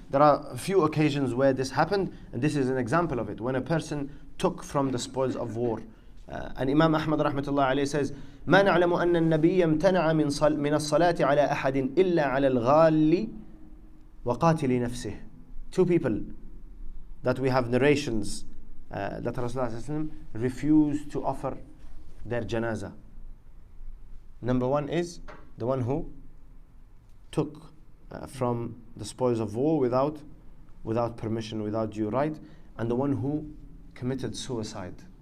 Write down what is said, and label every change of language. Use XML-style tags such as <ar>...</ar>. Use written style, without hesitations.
<en>There are a few occasions where this happened, and this is an example of it, when a person took from the spoils of war. And Imam Ahmad rahmatullah alayhi says,</en> <ar>ما نعلم أن النبي امتنع من الصلاة على أحد إلا على الغال وقاتل نفسه.</ar> <en>Two people that we have narrations that Rasulullah refused to offer their janazah. Number one is the one who took from the spoils of war without permission, without due right, and the one who committed suicide.</en>